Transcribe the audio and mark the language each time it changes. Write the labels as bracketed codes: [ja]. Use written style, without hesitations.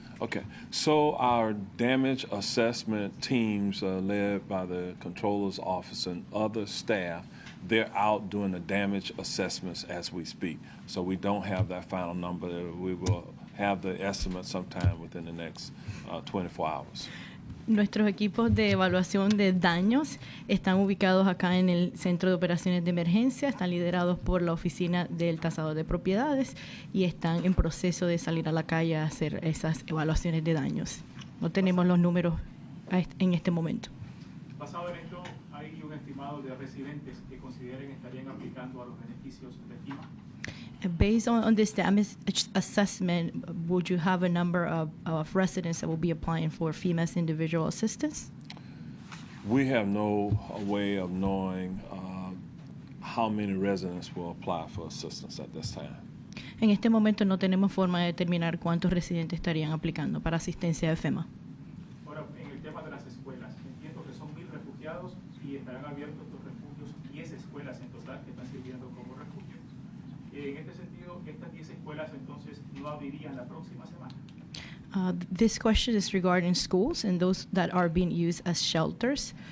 [en] Okay, so our damage assessment teams led by the controller's office and other staff, they're out doing the damage assessments as we speak. So we don't have that final number. We will have the estimate sometime within the next 24 hours. [es] Nuestros equipos de evaluación de daños están ubicados acá en el Centro de Operaciones de Emergencia, están liderados por la Oficina del Tasador de Propiedades y están en proceso de salir a la calle a hacer esas evaluaciones de daños. No tenemos los números en este momento. Basado en esto, ¿hay un estimado de residentes que consideren estarían aplicando a los beneficios de FEMA? [en] Based on this damage assessment, would you have a number of residents that will be applying for FEMA's individual assistance? We have no way of knowing how many residents will apply for assistance at this time. [es] En este momento no tenemos forma de determinar cuántos residentes estarían aplicando para asistencia de FEMA. Ahora, en el tema de las escuelas, entiendo que son 1,000 refugiados y estarán abiertos los refugios, 10 escuelas en total que están sirviendo como refugio. En este sentido, estas 10 escuelas entonces no abrirían la próxima semana. [en] This question is regarding schools and those that are being used as shelters.